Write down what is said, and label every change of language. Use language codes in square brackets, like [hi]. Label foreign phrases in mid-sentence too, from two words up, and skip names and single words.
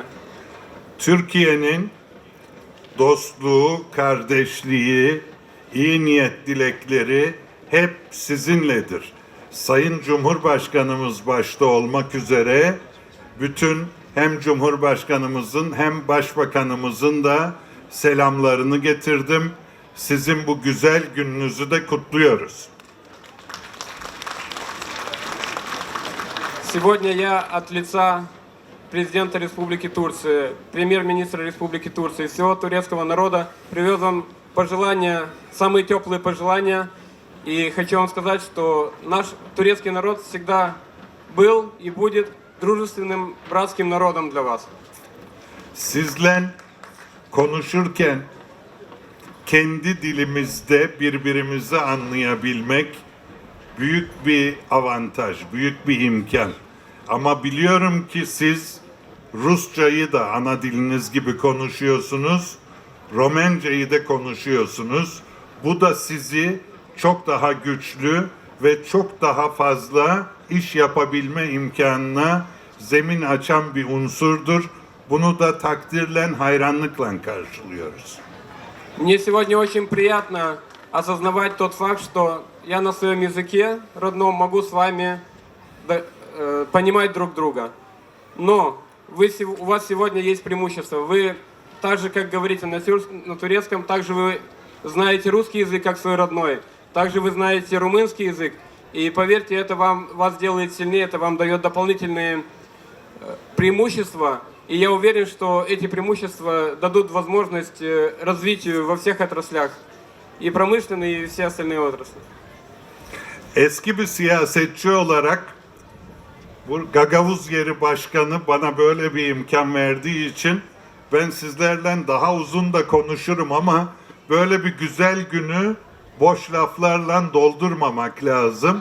[tr] Türkiye'nin dostluğu, kardeşliği, iyi niyet dilekleri hep sizinledir. Sayın Cumhurbaşkanımız başta olmak üzere bütün hem Cumhurbaşkanımızın hem Başbakanımızın da selamlarını getirdim. Sizin bu güzel gününüzü de kutluyoruz. [ru] Сегодня я от лица президента Республики Турции, премьер-министра Республики Турции, всего турецкого народа привез вам пожелания, самые теплые пожелания. И хочу вам сказать, что наш турецкий народ всегда был и будет дружественным, братским народом для вас. [tr] Sizle konuşurken kendi dilimizde birbirimizi anlayabilmek büyük bir avantaj, büyük bir imkan. Ama biliyorum ki siz Rusçayı da ana diliniz gibi konuşuyorsunuz. Romencayı da konuşuyorsunuz. Bu da sizi çok daha güçlü ve çok daha fazla iş yapabilme imkanına zemin açan bir unsurdur. Bunu da takdirle, hayranlıkla karşılıyoruz. [ru] Мне сегодня очень приятно осознавать тот факт, что я на своем языке родном могу с вами понимать друг друга. Но у вас сегодня есть преимущество. Вы так же, как говорите на турецком, также вы знаете русский язык как свой родной. Также вы знаете румынский язык. И поверьте, это вас делает сильнее, это вам дает дополнительные преимущества. И я уверен, что эти преимущества dадут возможность развитию во всех отраслях. И промышленной, и все остальные отрасли. [tr] Eski bir siyasetçi olarak bu Gagavuz Yeri Başkanı bana böyle bir imkan verdiği için ben sizlerle daha uzun da konuşurum ama böyle bir güzel günü boş laflarla doldurmamak lazım.